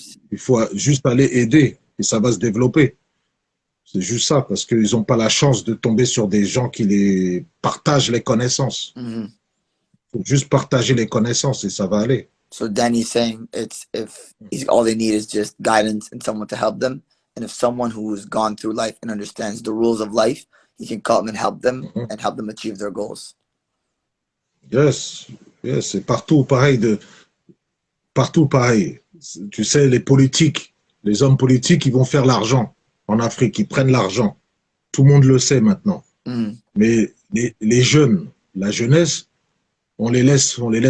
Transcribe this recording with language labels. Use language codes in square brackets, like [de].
[fr] Il faut juste aller aider et ça va se développer. C'est juste ça, parce qu'ils n'ont pas la chance de tomber sur des gens qui les partagent les connaissances. Il faut juste partager les connaissances et ça va aller. [en] So Dany's saying all they need is just guidance and someone to help them. And if someone who's gone through life and understands the rules of life, he can come and help them and help them achieve their goals. [fr] Yes, c'est partout pareil. Partout pareil. Tu sais, les hommes politiques, ils vont faire l'argent en Afrique, ils prennent l'argent. Tout le monde le sait maintenant. Mais les jeunes, la jeunesse, on les laisse.